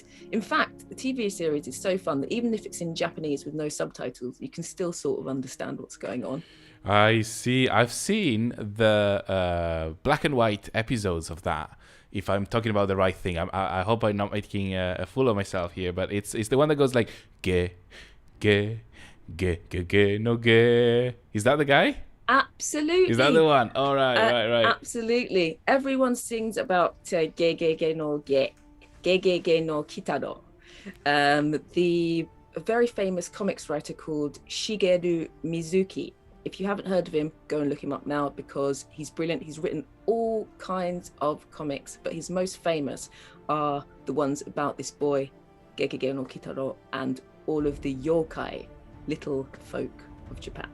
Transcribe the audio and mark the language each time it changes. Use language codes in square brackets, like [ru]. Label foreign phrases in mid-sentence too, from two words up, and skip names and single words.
[en] In fact, the TV series is so fun that even if it's in Japanese with no subtitles, you can still sort of understand what's going on. I see. I've seen the black and white episodes of that. If I'm talking about the right thing, I hope I'm not making a fool of myself here. But it's the one that goes like [ja] ge, ge, ge, ge, ge, no ge. [en] Is that the guy? Absolutely. Is that the one? All right, right. Absolutely. Everyone sings about [ja] ge, ge, ge, no ge, ge, ge, ge, no Kitaro. [en] The very famous comics writer called Shigeru Mizuki. If you haven't heard of him, go and look him up now because he's brilliant. He's written all kinds of comics, but his most famous are the ones about this boy, Gegege no Kitaro, and all of the yokai, little folk of Japan.